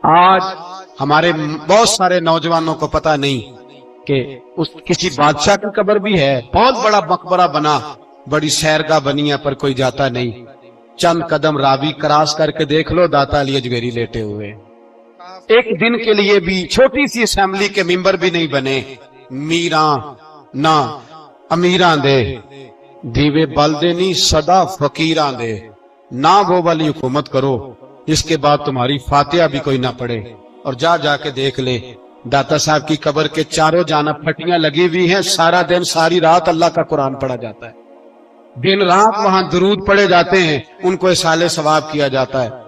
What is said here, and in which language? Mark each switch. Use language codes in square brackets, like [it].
[ur] آج ہمارے بہت سارے نوجوانوں کو پتہ نہیں کہ اس کسی بادشاہ کی قبر بھی ہے، بہت بڑا مقبرہ بنا، بڑی سیرگاہ بنی ہے، پر کوئی جاتا نہیں. چند قدم راوی کراس کر کے دیکھ لو داتا علی اجمیری لیٹے ہوئے. ایک دن کے لیے بھی چھوٹی سی اسمبلی کے ممبر بھی نہیں بنے. [pa] میراں نہ امیراں دے دیوے بلدے نہیں صدا فقیراں دے. [ur] نہ وہ والی حکومت کرو جس کے بعد تمہاری فاتحہ بھی کوئی نہ پڑھے. اور جا جا کے دیکھ لے داتا صاحب کی قبر کے چاروں جانب پھٹیاں لگی ہوئی ہیں، سارا دن ساری رات اللہ کا قرآن پڑھا جاتا ہے، دن رات وہاں درود پڑھے جاتے ہیں، ان کو اصالہ ثواب کیا جاتا ہے.